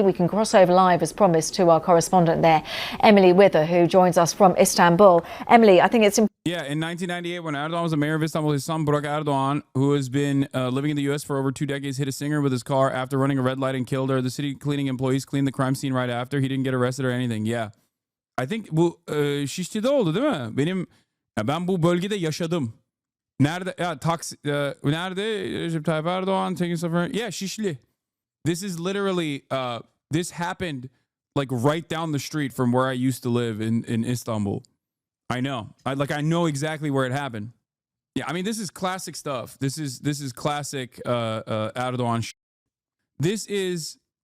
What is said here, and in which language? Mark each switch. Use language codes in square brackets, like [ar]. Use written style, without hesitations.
[en] We can cross over live, as promised, to our correspondent there, Emily Wither, who joins us from Istanbul. Emily, I think it's important. Yeah, in 1998, when Erdogan was the mayor of Istanbul, his son Burak Erdogan, who has been living in the U.S. for over 2 decades, hit a singer with his car after running a red light and killed her. The city cleaning employees cleaned the crime scene right after. He didn't get arrested or anything. Yeah. I think [tr] bu Şişli'de oldu değil mi? Ben bu bölgede yaşadım. Nerede? Ya nerede? [en] Recep Tayyip Erdogan taking stuff. Yeah, Şişli. This is literally this happened like right down the street from where I used to live in Istanbul. I know. I know exactly where it happened. Yeah, I mean, this is classic stuff. This is classic Erdogan. This is